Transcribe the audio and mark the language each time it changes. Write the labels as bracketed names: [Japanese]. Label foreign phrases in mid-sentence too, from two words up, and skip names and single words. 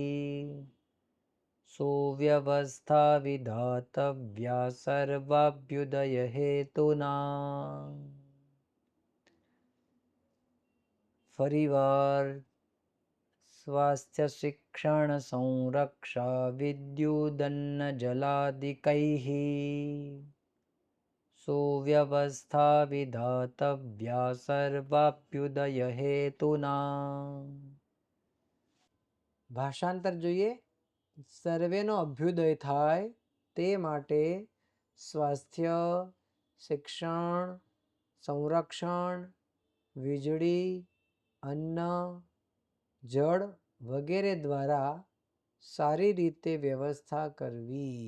[Sanskrit] सुव्यवस्था विधातव्या सर्वाभ्युदय हेतुना फरीवार स्वास्थ्य शिक्षण संरक्षा विद्युदन्न जलादिकैः सुव्यवस्था विधातव्या सर्वाभ्युदय हेतुना [Gujarati] भाषांतर જોઈએ સર્વેનો અભ્યુદય થાય તે માટે સ્વાસ્થ્ય શિક્ષણ સંરક્ષણ વીજળી અન્ન જળ વગેરે દ્વારા સારી રીતે વ્યવસ્થા કરવી